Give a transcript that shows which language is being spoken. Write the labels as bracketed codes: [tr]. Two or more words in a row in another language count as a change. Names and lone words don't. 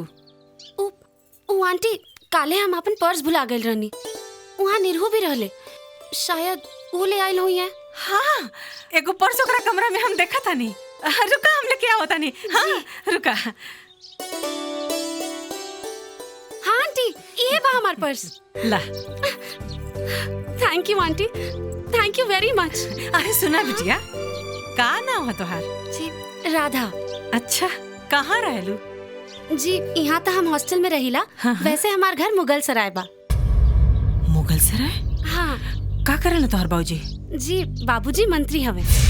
[bho] ओ आंटी, काले हम अपन पर्स भुला गए रहनी। वहाँ निरहु भी रहले, शायद वो ले आयल हुई है। हाँ, एगो पर्स ओकरा कमरा में हम देखा था नहीं। रुका, हम लेके आओ तानी। हाँ रुका। हाँ आंटी, ये बा हमार पर्स। ला। [en] thank you aunty, thank you very much. [bho] अरे सुना बिटिया, का नाम है तोहार? जी राधा। अच्छा, कहाँ रहलू? जी यहाँ तो हम हॉस्टल में रहिला। हाँ। वैसे हमार घर मुगल सराय बा। मुगल सराय? हाँ। का करल तोहार बाबूजी? जी बाबूजी मंत्री हवे।